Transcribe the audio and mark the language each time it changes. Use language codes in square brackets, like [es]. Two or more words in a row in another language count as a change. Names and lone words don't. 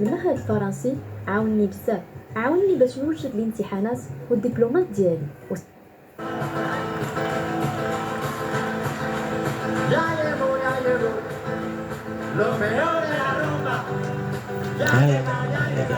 [ar] هاد الفرنسي عاوني بزاف، عاوني باش نوجد الامتحانات والدبلومات ديالي [es] Lo peor de la rumba, ya Ay, llega, ya ay, llega.